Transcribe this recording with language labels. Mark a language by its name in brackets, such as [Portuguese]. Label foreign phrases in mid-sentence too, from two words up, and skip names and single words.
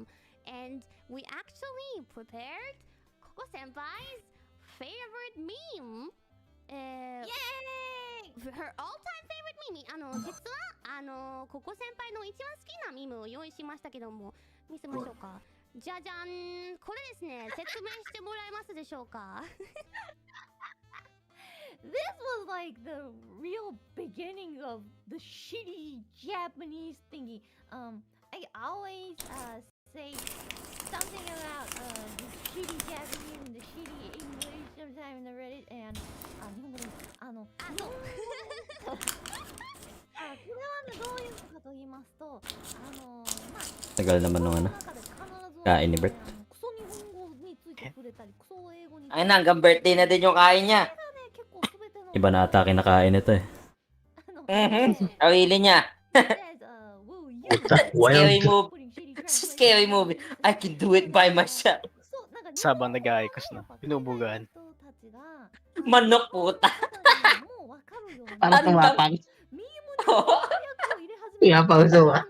[English] And we actually prepared Coco Senpai's favorite meme. Yay! Her all-time favorite meme. [Japanese] 実はココ先輩の一番好きなミムを用意しましたけども、見せましょうか。じゃじゃん、これですね。説明してもらえますでしょうか。 [English] This was like the real beginning of the shitty Japanese thingy. I always say something about the shitty Japanese and the shitty English sometime in the Reddit and [Japanese] 日本語でこれはどういうことかと言いますと [Filipino] Tagal naman nung ano. Kain ni Bert. [Japanese] クソ日本語について触れたりクソ英語に [Filipino] Ay na, hanggang birthday na din yung kain niya. Iba na ata kinakain ito eh. Awili niya. [English] Scary Wild. movie. Scary movie. I can do it by myself. [Filipino] Sabang nag-aayos na. Pinubugaan. Manok puta. Parang tumapang. Kaya pauso ah.